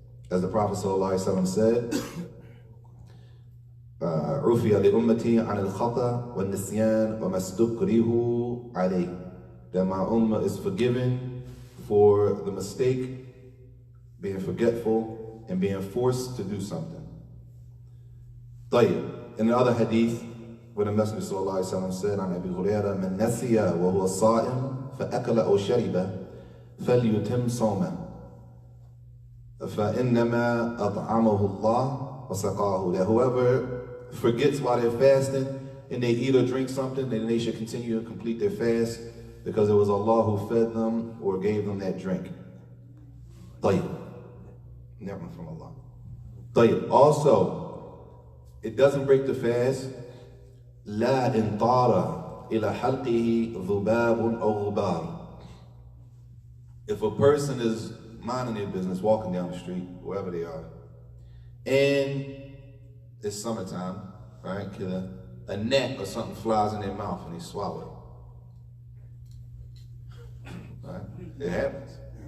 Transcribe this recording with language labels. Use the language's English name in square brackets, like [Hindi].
[English] As the Prophet ﷺ said, [Arabic] عُفِيَ لِأُمَّتِي عَنِ الْخَطَأِ وَالنِّسْيَانِ وَمَا اسْتُكْرِهُ عَلَيْهِ, [English] that my ummah is forgiven for the mistake, being forgetful, and being forced to do something. [Arabic] طيب. [English] In the other hadith, when the Messenger ﷺ said, [Arabic] عن أبي هريرة, من نسي وهو صائم فأكل أو شرب فليتم صومه فإنما أطعمه الله وسقاه. [English] That whoever forgets while they're fasting and they eat or drink something, then they should continue to complete their fast because it was Allah who fed them or gave them that drink. طيب. Never from Allah. طيب. Also, it doesn't break the fast. [Arabic] لا إن طار إلى حلقه ذباب أو غبار. [English] If a person is minding their business, walking down the street, wherever they are, and it's summertime, right? A gnat or something flies in their mouth and they swallow it. Right? It happens.